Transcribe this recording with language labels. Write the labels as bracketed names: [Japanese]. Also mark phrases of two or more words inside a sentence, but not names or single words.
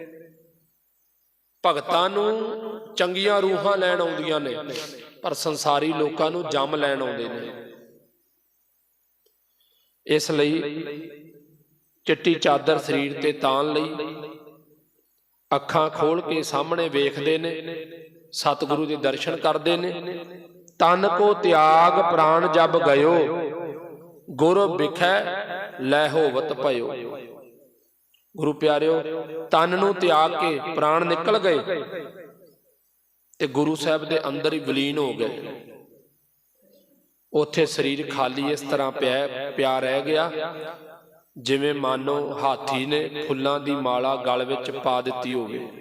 [Punjabi] ਭਗਤਾਂ ਨੂੰ ਚੰਗੀਆਂ ਰੂਹਾਂ ਲੈਣ ਆਉਂਦੀਆਂ ਨੇ, ਪਰ ਸੰਸਾਰੀ ਲੋਕਾਂ ਨੂੰ ਜਮ ਲੈਣ ਆਉਂਦੇ ਨੇ। ਇਸ ਲਈ ਚਿੱਟੀ ਚਾਦਰ ਸ਼ਰੀਰ ਤੇ ਤਾਣ ਲਈ, ਅੱਖਾਂ ਖੋਲ੍ਹ ਕੇ ਸਾਹਮਣੇ ਵੇਖਦੇ ਨੇ, ਸਤਿਗੁਰੂ ਦੇ ਦਰਸ਼ਨ ਕਰਦੇ ਨੇ। [Braj] तन को त्याग प्राण जब गयो, गुर बिखै लै होवत भयो। [Punjabi] ਗੁਰੂ ਪਿਆਰਿਓ, ਤਨ ਨੂੰ ਤਿਆਗ ਕੇ ਪ੍ਰਾਣ ਨਿਕਲ ਗਏ ਤੇ ਗੁਰੂ ਸਾਹਬ ਦੇ ਅੰਦਰ ਹੀ ਵਿਲੀਨ ਹੋ ਗਏ। ਉੱਥੇ ਸ਼ਰੀਰ ਖਾਲੀ ਇਸ ਤਰ੍ਹਾਂ ਪਿਆ ਰਹਿ ਗਿਆ ਜਿਵੇਂ ਮਾਨੋ ਹਾਥੀ ਨੇ ਫੁੱਲਾਂ ਦੀ ਮਾਲਾ ਗਲ ਵਿਚ ਪਾ ਦਿੱਤੀ ਹੋਵੇ।